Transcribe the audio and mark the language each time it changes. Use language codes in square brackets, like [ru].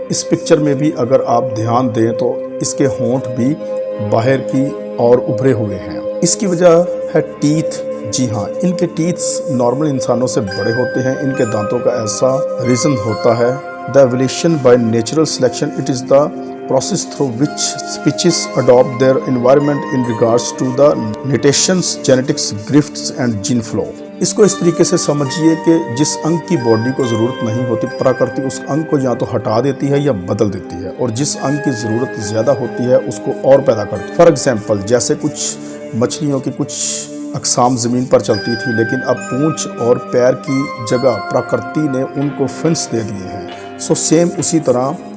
[ur] Picture میں بھی اگر آپ دھیان دیں تو اس کے ہونٹ بھی باہر کی اور ابھرے ہوئے ہیں۔ اس کی وجہ ہے ٹیتھ۔ جی ہاں، ان کے ٹیتھس نارمل انسانوں سے بڑے ہوتے ہیں۔ ان کے دانتوں کا ایسا ریزن ہوتا ہے [en] the evolution by natural selection. It is the process through which species adopt their environment in regards to the mutations, genetics, grifts and gene flow. [ur] اس کو اس طریقے سے سمجھیے کہ جس انگ کی باڈی کو ضرورت نہیں ہوتی، پراکرتی اس انگ کو یا تو ہٹا دیتی ہے یا بدل دیتی ہے، اور جس انگ کی ضرورت زیادہ ہوتی ہے اس کو اور پیدا کرتی ہے۔ فار ایگزامپل جیسے کچھ مچھلیوں کی کچھ اقسام زمین پر چلتی تھی، لیکن اب پونچھ اور پیر کی جگہ پراکرتی نے ان کو فنس دے دیے ہیں۔ سیم اسی طرح